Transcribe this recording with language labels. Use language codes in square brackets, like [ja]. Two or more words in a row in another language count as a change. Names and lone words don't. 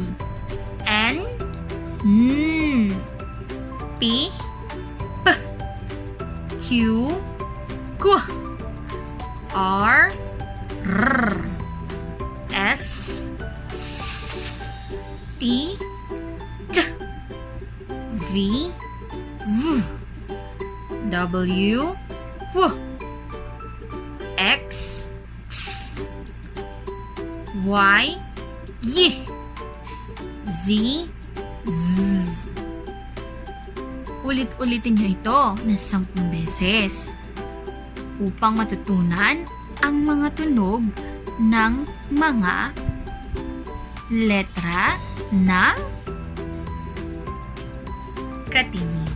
[tl] N. N. P. P. Q. Q. R. R. S. S. T. T. V. V. W. W. X. X. Y. Y. Z. Z. Ulit-ulitin niyo ito na 10 beses upang matutunan ang mga tunog ng mga letra ng katinig.